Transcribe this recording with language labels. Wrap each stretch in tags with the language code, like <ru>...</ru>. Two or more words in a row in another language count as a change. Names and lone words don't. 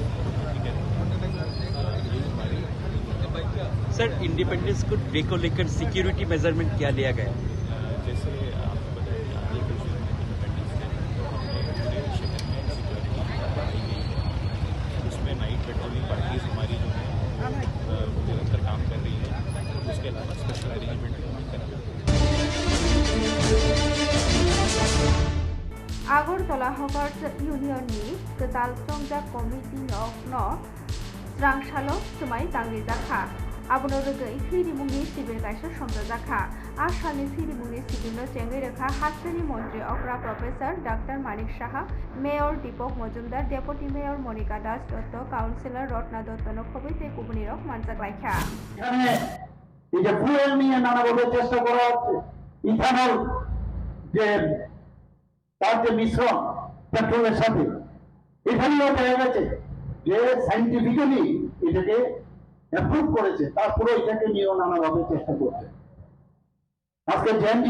<hi>सर,</hi> <en>Independence Day</en> <hi>को लेकर</hi> <en>security measurement</en> <hi>क्या लिया गया? जैसे आपको पता है कि आगे कुछ दिन में</hi> <en>Independence Day,</en> <hi>तो हमने पूरे शहर में सिक्योरिटी बढ़ाई गई है। उसमें</hi> <en>night patrolling parties</en> <hi>हमारी जो है वो निरंतर काम कर रही है। उसके अलावा</hi> <en>special arrangement</en> <hi>भी हम कर रहे हैं।</hi> <trp>Agortala Hawkers Union ni Ketal Songjak Committee no Strangshalo Sumai Tangi Zakha Abono Rugai Sirimuni Sibil Kaisa Somdaka Ashani Sirimuni Sibino Chengereka Hassani Montri Okra Professor Dr. Manik Shaha Mayor Dipok Mojumdar Deputy Mayor Monica Das Dotto Councillor Rotna Dotto Nokobite Kubunirok Mansak Laikha</trp> <bn>এই যে ফুয়েল নিয়ে নানাভাবে চেষ্টা করা হচ্ছে ইথানল যে তার যে মিশ্রণ পেট্রোলের সাথে এখানেও দেখা গেছে যে সাইন্টিফিক্যালি এটাকে অ্যাপ্রুভ করেছে তারপরে এটাকে নিয়েও নানাভাবে চেষ্টা করছে আজকে জেনজি</bn>